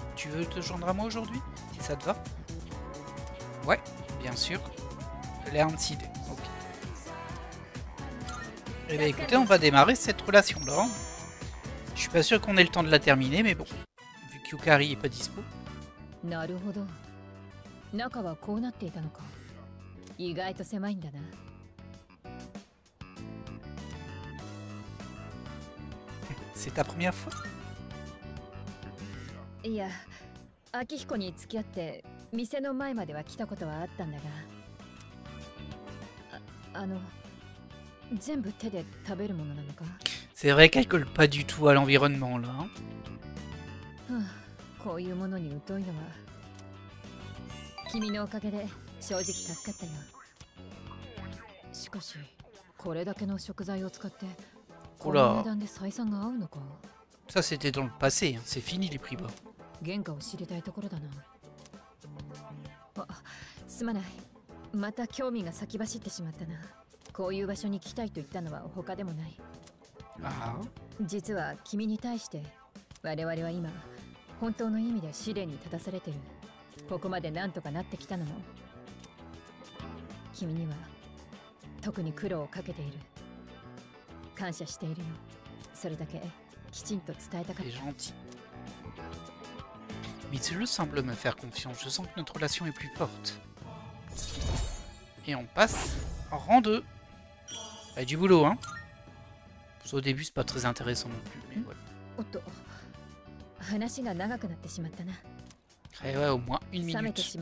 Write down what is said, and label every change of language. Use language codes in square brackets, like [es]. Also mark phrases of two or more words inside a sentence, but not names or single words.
[fr] Tu veux te joindre à moi aujourd'hui, si ça te va? Ouais, bien sûr. Learnseed, ok. Eh bien écoutez, on va démarrer cette relation-là. Je suis pas sûr qu'on ait le temps de la terminer, mais bon. Vu que Yukari est pas dispo. [ja] なるほど。中はこうなっていたのか。意外と狭いんだな。 [fr] C'est ta première fois? [ja] いや、秋彦に付き合って店の前までは来たことはあったんだが、全部手で食べるものなのか。 [fr] C'est vrai qu'elle colle pas du tout à l'environnement là. Hein. [ja] こういうものに疎いのは君のおかげで正直助かったよ。しかしこれだけの食材を使ってこの値段で採算が合うのか。 [fr] Ça c'était dans le passé, hein. C'est fini les prix bas. [ja] 原価を知りたいところだな。あ、すまない。また興味が先走ってしまったな。こういう場所に来たいと言ったのは他でもない。ああ。実は君に対して我々は今本当の意味で試練に立たされてる。ここまでなんとかなってきたのも君には特に苦労をかけている。感謝しているよ。それだけきちんと伝えたかった。 [fr] Mitsuru semble me faire confiance. Je sens que notre relation est plus forte. Et on passe en rang 2. Bah, du boulot, hein. Au début, c'est pas très intéressant non plus, mais voilà. Et ouais, au moins une minute.